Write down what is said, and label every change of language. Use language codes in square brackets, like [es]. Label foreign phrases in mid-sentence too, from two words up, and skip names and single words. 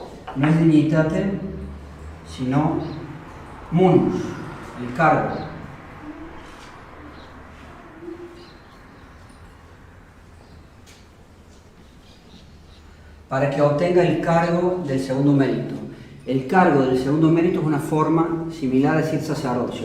[es] no es dignitate, sino munus, el cargo. Para que obtenga el cargo del segundo mérito. El cargo del segundo mérito es una forma similar a decir sacerdocio.